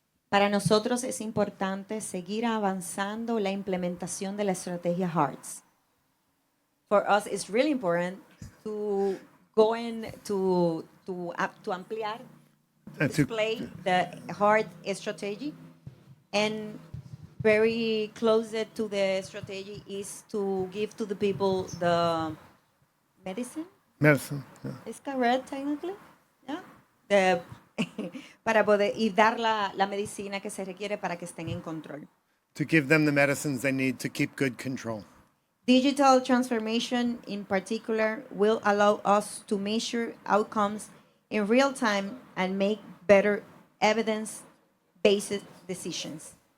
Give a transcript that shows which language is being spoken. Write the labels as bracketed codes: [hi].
[es] Para nosotros es importante seguir avanzando la implementación de la estrategia HEARTS. [en] For us, it's really important to go in to ampliar, to display the HEART strategy, and very close to the strategy is to give to the people the medicine. Medicine. Yeah. Is correct technically? Yeah. [es] Para poder y dar la medicina que se requiere para que estén en control. [en] To give them the medicines they need to keep good control. Digital transformation in particular will allow us to measure outcomes in real time and make better evidence-based decisions.